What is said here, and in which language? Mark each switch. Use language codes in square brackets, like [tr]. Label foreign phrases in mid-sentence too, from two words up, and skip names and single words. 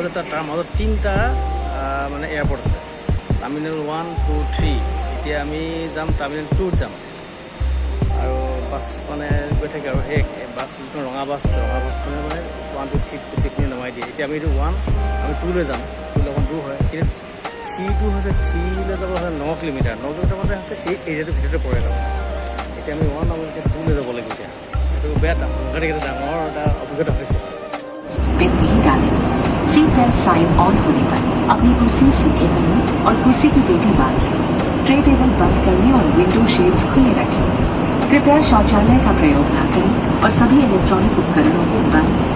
[as] যে তাৰ মাজত 3টা মানে এয়াৰপৰ্ট আছে টাৰ্মিনেল 1, 2, 3 এতিয়া আমি যাম টাৰ্মিনেল 2ত যাম আৰু বাছ মানে গৈ থাকে আৰু সেই বাছ যিটো ৰঙা বাছখনে মানে 1, 2, 3 গোটেইখিনি নমাই দিয়ে এতিয়া আমি এইটো 1 আমি 2লৈ যাম 2 অকণ দূৰ হয় কিন্তু 3টো হৈছে 3লৈ যাব হয় 9 কিলোমিটাৰ মানে আছে এই এৰিয়াটোৰ ভিতৰতে পৰে তাৰমানে এতিয়া আমি 1 আমি এতিয়া 2লৈ যাব লাগিব এতিয়া এইটো বেয়া ডাঙৰ এটা অভিজ্ঞতা হৈছে [hi] पिन नहीं डालें। सीट बेल्ट साइन ऑन होने पर अपनी कुर्सी सीधे करें और कुर्सी की पेटी बांधें। ट्रे टेबल बंद करने और विंडो शेड्स खुले रखें। कृपया शौचालय का प्रयोग न करें और सभी इलेक्ट्रॉनिक उपकरणों को बंद।